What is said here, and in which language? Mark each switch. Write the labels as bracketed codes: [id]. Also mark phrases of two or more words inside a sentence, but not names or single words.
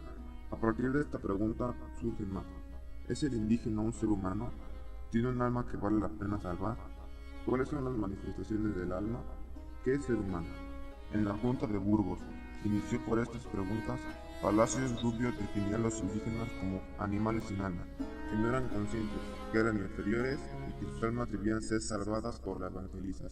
[es] A partir de esta pregunta surgen más. ¿Es el indígena un ser humano? ¿Tiene un alma que vale la pena salvar? ¿Cuáles son las manifestaciones del alma? ¿Qué es ser humano? En la Junta de Burgos, que inició por estas preguntas, Palacios Rubio definía a los indígenas como animales sin alma, que no eran conscientes, [it] che erano inferiori e che [es] sus almas debían ser salvadas por la evangelización.